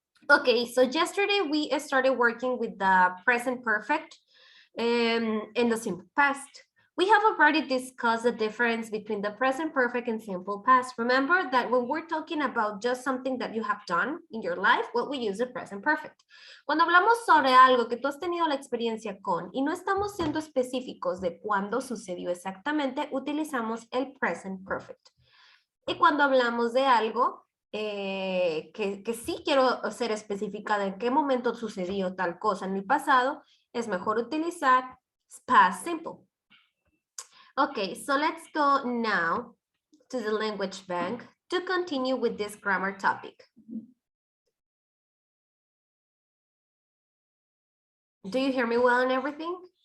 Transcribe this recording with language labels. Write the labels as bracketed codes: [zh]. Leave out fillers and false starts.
[en] Okay, so yesterday we started working with the present perfect in the simple past. We have already discussed the difference between the present perfect and simple past. Remember that when we're talking about just something that you have done in your life, what we use the present perfect. [es] Cuando hablamos sobre algo que tú has tenido la experiencia con y no estamos siendo específicos de cuándo sucedió exactamente, utilizamos el present perfect. Y cuando hablamos de algo que sí quiero ser específica de en qué momento sucedió tal cosa en el pasado, es mejor utilizar past simple. [en] Okay, so let's go now to the language bank to continue with this grammar topic. Do you hear me well and everything?